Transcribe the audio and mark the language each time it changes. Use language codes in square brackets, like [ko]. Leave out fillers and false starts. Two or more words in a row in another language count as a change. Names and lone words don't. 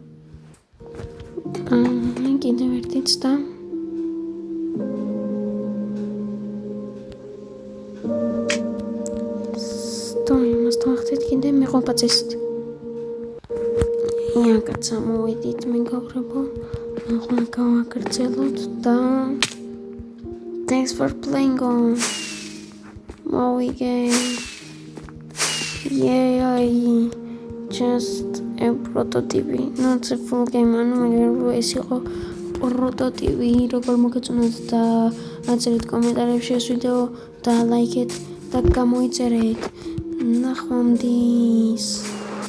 [ka] კიდევ ერთიც და იმას დავახტით კიდე მეყოფა წესით იაკაც ამოვედით მეგობრებო ახლა გავაგრძელოთ და [en] thanks for playing on [ka] მოვიგე [en] just a prototype not a full game [ka] ანუ მეგობრებო ეს იყო პროტოტიპი როგორ მოგეწონათ და აწერეთ კომენტარებში ეს ვიდეო და ლაიქეთ და გამოიწერეთ. ნახვამდის.